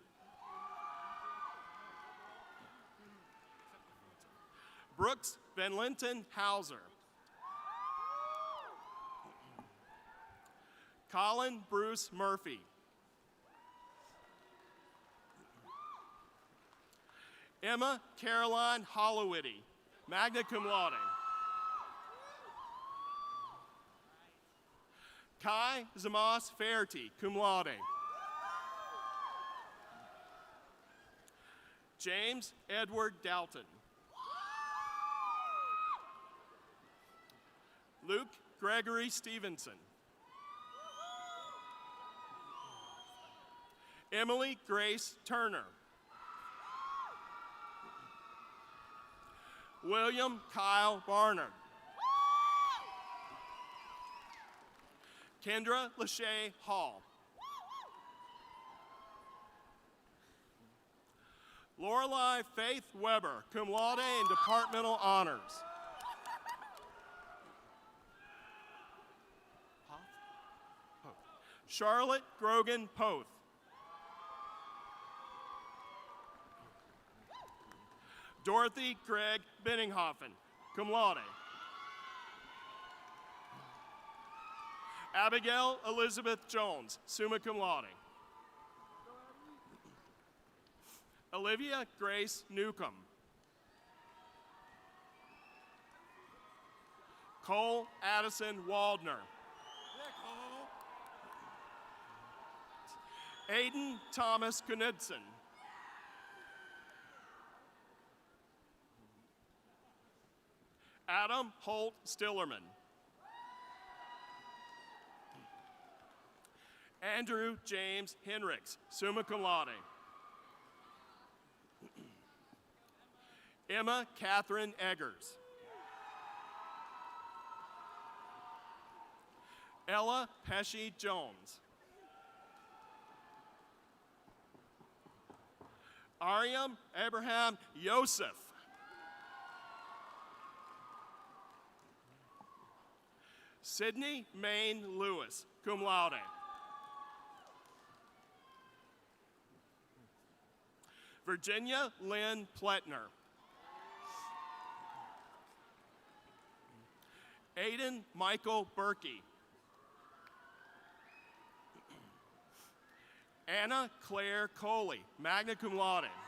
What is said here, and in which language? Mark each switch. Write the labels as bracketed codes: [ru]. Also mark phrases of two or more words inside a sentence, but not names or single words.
[en] Brooks Van Linton Hauser. Colin Bruce Murphy. Emma Caroline Hollowitty. [la] magna cum laude. [en] Kai Zamas Faherty, [la] cum laude. [en] James Edward Dalton. Luke Gregory Stevenson. Emily Grace Turner. William Kyle Barnard. Kendra Lachey Hall. Lorelei Faith Weber, [la] cum laude [en] and departmental honors. Charlotte Grogan Poth. Dorothy Gregg Benninghoffen, [la] cum laude. [en] Abigail Elizabeth Jones, [la] summa cum laude. [en] Olivia Grace Newcomb. Cole Addison Waldner. Aiden Thomas Knudsen. Adam Holt Stillerman. Andrew James Henricks, [la] summa cum laude. [en] Emma Catherine Eggers. Ella Pesci Jones. Ariam Abraham Yosef. Sydney Maine Lewis, [la] cum laude. [en] Virginia Lynn Pletner. Aiden Michael Berkey. Anna Claire Coley, [la] magna cum laude.